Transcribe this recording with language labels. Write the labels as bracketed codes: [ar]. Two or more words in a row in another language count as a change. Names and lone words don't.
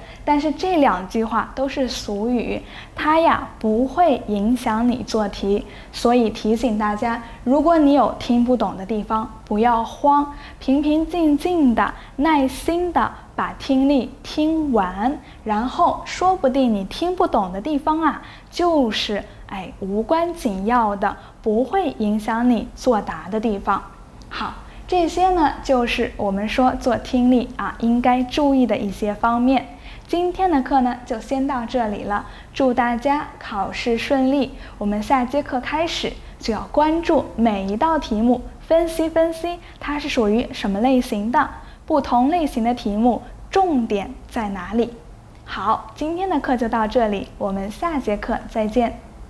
[zh] 但是這2句話都是俗語，它呀不會影響你做題，所以提醒大家，如果你有聽不懂的地方，不要慌，平平靜靜的，耐心的把听力聽完，然後說不定你聽不懂的地方就是無關緊要的，不會影響你作答的地方。好，這些呢就是我們說做聽力應該注意的一些方面。今天的課呢就先到這裡了，祝大家考試順利。我們下節課開始就要關注每一道題目，分析分析它是屬於什麼類型的，不同類型的題目重點在哪裡。好，今天的課就到這裡，我們下節課再見。